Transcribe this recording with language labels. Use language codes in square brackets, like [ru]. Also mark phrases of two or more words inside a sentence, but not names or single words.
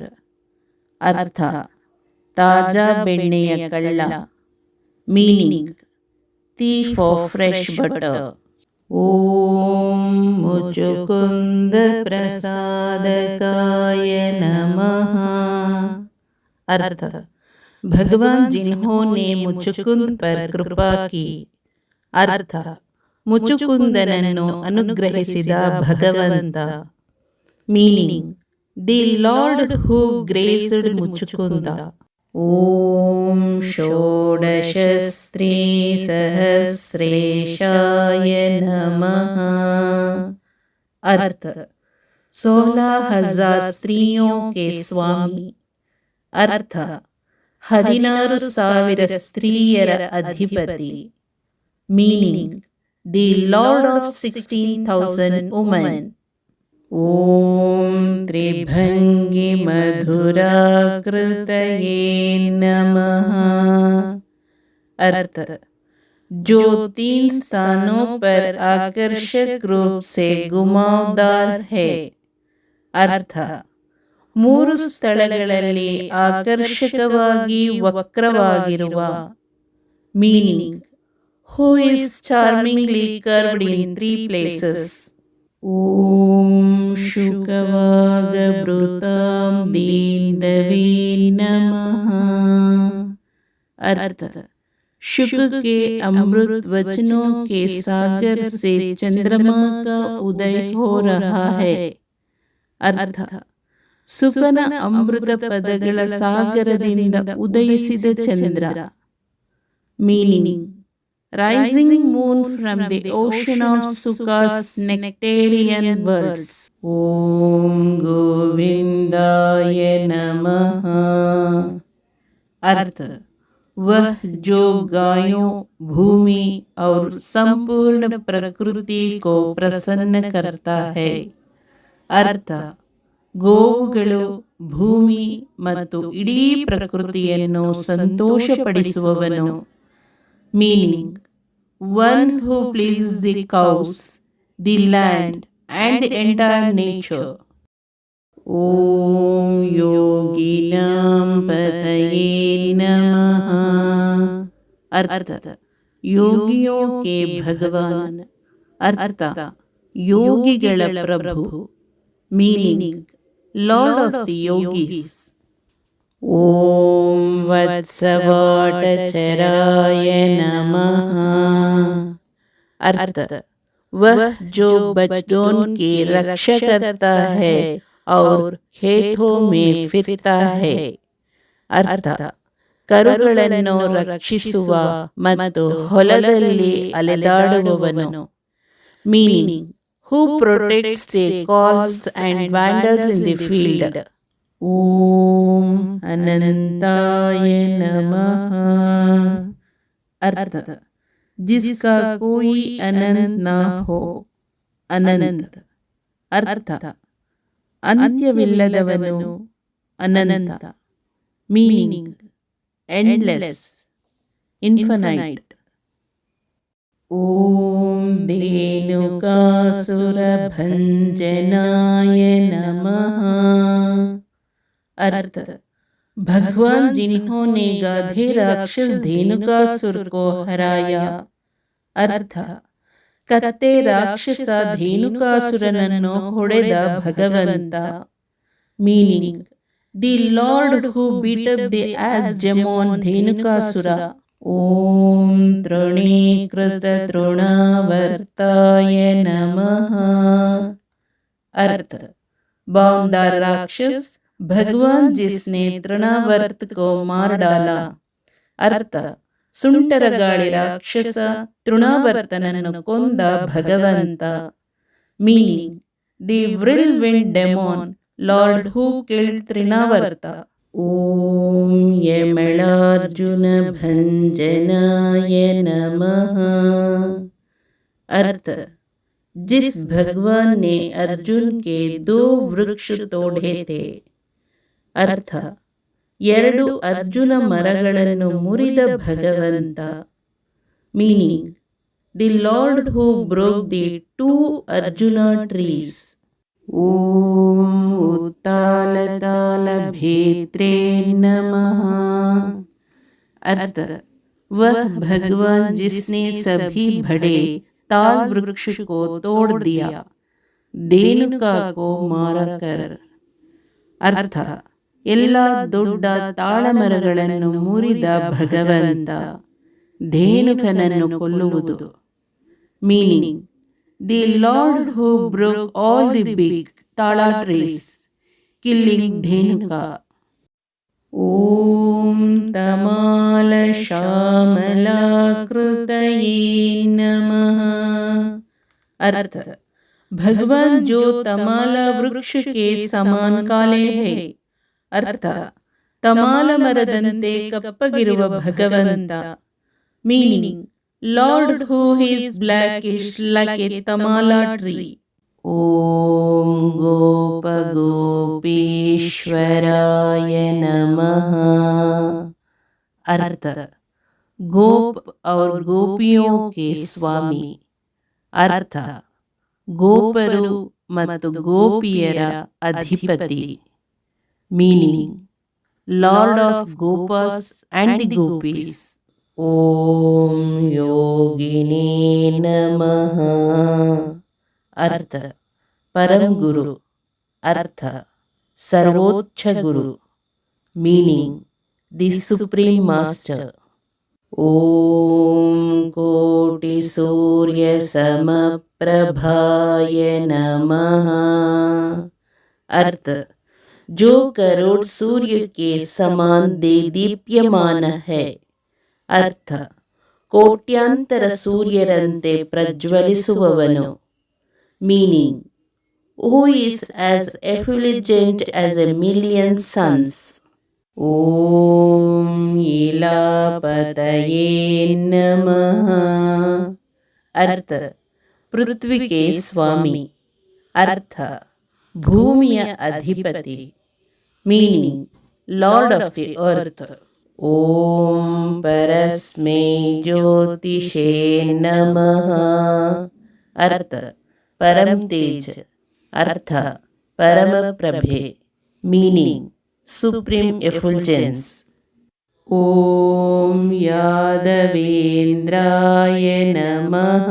[kn] अर्थ ತಾಜಾ ಬೆಣ್ಣೆಯ ಕಳ್ಳ. [en] Meaning thief of fresh butter. [sa] ಓಂ ಮುಚುಕುಂದ ಪ್ರಸಾದಕಾಯ ನಮಃ. [hi] अर्थ भगवान जिन्होंने मुचुकुंद पर कृपा की. [kn] अर्थ ಮುಚುಕುಂದನನ್ನು ಅನುಗ್ರಹಿಸಿದ ಭಗವಂತ. [en] Meaning the Lord who graced ಮುಚುಕುಂದ. [sa] ಓಂ ಷೋಡಶ ಸ್ತ್ರೀ ಸಹಸ್ರೇಶಾಯ ನಮಃ. [hi] अर्थ 16,000 स्त्रियों के स्वामी. [kn] अर्थ 16,000 ಸ್ತ್ರೀಯರ ಅಧಿಪತಿ. [en] Meaning the Lord of 16,000 women. [sa] ಓಂ ತ್ರಿಭಂಗಿ ಮಧುರಾಕೃತಯೇ ನಮಃ. [hi] अर्थ जो 3 स्थानों पर आकर्षक रूप से घुमावदार है. [kn] अर्थ 3 ಸ್ಥಳಗಳಲ್ಲಿ ಆಕರ್ಷಕವಾಗಿ ವಕ್ರವಾಗಿರುವ. [en] Meaning who is charmingly curved in 3 places. [sa] ಓಂ ಶುಕವಾಗಭೃತಾಂ ದೀನವೇ ನಮಃ. [hi] अर्थ शुक के अमृत वचनों के सागर से चंद्रमा का उदय हो रहा है. [kn] अर्थ ಸುಕನ ಅಮೃತ ಪದಗಳ ಸಾಗರದಿಂದ ಉದಯಿಸಿದ ಚಂದ್ರ. [en] Meaning rising moon from the ocean of ಸುಕಾಸ್ nectarean words. [sa] ಓಂ ಗೋವಿಂದಾಯ ನಮಃ. [hi] अर्थ वह जो गायों, भूमि और संपूर्ण प्रकृति को प्रसन्न करता है. [kn] अर्थ ಗೋವುಗಳು, ಭೂಮಿ ಮತ್ತು ಇಡೀ ಪ್ರಕೃತಿಯನ್ನು ಸಂತೋಷಪಡಿಸುವವನು. [en] Meaning one who pleases the cows, the land and the entire nature. [sa] ಓಂ ಯೋಗಿನಾಂ ಪತಯೇ ನಮಃ. [hi] अर्थ योगियों के भगवान. [kn] अर्थ ಯೋಗಿಗಳ ಪ್ರಭು. [en] Meaning Lord of the yogis. [sa] ಓಂ ವತ್ಸವಾಟಚರಾಯ ನಮಃ. [hi] अर्थ वह जो बच्चों की रक्षा करता है और खेतों में फिरता है. [kn] अर्थ ಕರುಗಳನ್ನು ರಕ್ಷಿಸುವ ಮತ್ತು ಹೊಲದಲ್ಲಿ ಅಲೆದಾಡುವವನು. [en] Meaning who protects the calves and wanders in the field. [sa] ಓಂ ಅನಂತಾಯ ನಮಃ. [hi] अर्थ जिसका कोई अनंत ना हो. अनंत अर्थ [kn] ಅಂತ್ಯವಿಲ್ಲದವನು, ಅನಂತ. [en] Meaning endless, infinite. [sa] ಓಂ ಧೇನುಕಾಸುರಭಂಜನಾಯ ನಮಃ. [hi] अर्थ भगवान जिन्होंने गाधे राक्षस धेनुकासुर को हराया. [kn] अर्थ ಕತ್ತೆ ರಾಕ್ಷಸ ಧೇನುಕಾಸುರನನ್ನು ಹೊಡೆದ ಭಗವಂತ. [en] Meaning the Lord who beat up the ass demon ಧೇನುಕಾಸುರ. [sa] ಓಂ ತೃಣೀಕೃತ ತೃಣಾವರ್ತಾಯ ನಮಃ. [hi] अर्थ बाउंडर राक्षस भगवान जिसने तृणावर्त को मार डाला. [kn] अर्थ ಸುಂಟರಗಾಳಿ ರಾಕ್ಷಸ ತೃಣಾವರ್ತನನ್ನು ಕೊಂದ ಭಗವಂತ. [en] Meaning the whirlwind demon Lord who killed ತೃಣಾವರ್ತ. [sa] ಓಂ ಯಮಳಾರ್ಜುನ ಭಂಜನಾಯ ನಮಃ. [hi] अर्थ जिस भगवान ने अर्जुन के 2 वृक्ष तोड़े थे. [kn] अर्थ 2 ಅರ್ಜುನ ಮರಗಳನ್ನು ಮುರಿದ ಭಗವಂತ. [en] Meaning the Lord who broke the 2 ಅರ್ಜುನ trees. [sa] ಓಂ ಉತ್ತಾಲತಾಲ ಭೇತ್ರೇ ನಮಃ. [hi] अर्थ वह भगवान जिसने सभी बड़े ताल वृक्ष को तोड़ दिया, धेनुका को मारकर. [kn] अर्थ ಎಲ್ಲ ದೊಡ್ಡ ತಾಳಮರಗಳನ್ನು ಮುರಿದ ಭಗವಂತ, ಧೇನುಕನನ್ನು ಕೊಲ್ಲುವುದು. [en] Meaning the Lord who broke all the big ತಾಳ trees, killing ಧೇನುಕ. [sa] ಓಂ ತಮಾಲ ಶ್ಯಾಮಲಾಕೃತಯೇ ನಮಃ. [hi] अर्थ भगवान जो तमाला वृक्ष के समान काले है. [kn] अर्थ ತಮಾಲ ಮರದಂತೆ ಕಪ್ಪಗಿರುವ ಭಗವಂತ. [en] Meaning Lord who is blackish like a ತಮಾಲ tree. [sa] ಓಂ ಗೋಪ ಗೋಪೀಶ್ವರಾಯ नमः। [hi] अर्थ गोप और गोपियों के स्वामी। [kn] अर्थ ಗೋಪರು ಮತ್ತು ಗೋಪಿಯರ ಅಧಿಪತಿ. [en] Meaning Lord of gopas and the gopis. [sa] ಓಂ ಯೋಗಿನೇ ನಮಃ. [hi] अर्थ परम गुरु. अर्थ सर्वोच्च गुरु. [en] Meaning the supreme master. [sa] ओम कोटि सूर्य समप्रभाय नमः। [hi] अर्थ जो करोड़ सूर्य के समान दीप्यमान है. [kn] अर्थ ಕೋಟ್ಯಾಂತರ ಸೂರ್ಯರಂತೆ ಪ್ರಜ್ವಲಿಸುವವನು. [en] Meaning who is as effulgent as a million suns. [sa] Om इलापतये नमः. [hi] अर्थ पृथ्वी के स्वामी. [kn] अर्थ भूमिಯ ಅಧಿಪತಿ. [en] Meaning Lord of the earth. [sa] ओम परस्मै ज्योतिषे नमः. [hi] अर्थ परम तेज. [kn] अर्थ ಪರಮ ಪ್ರಭೆ. [en] Meaning supreme effulgence. [sa] ओम यादवेंद्राय नमः.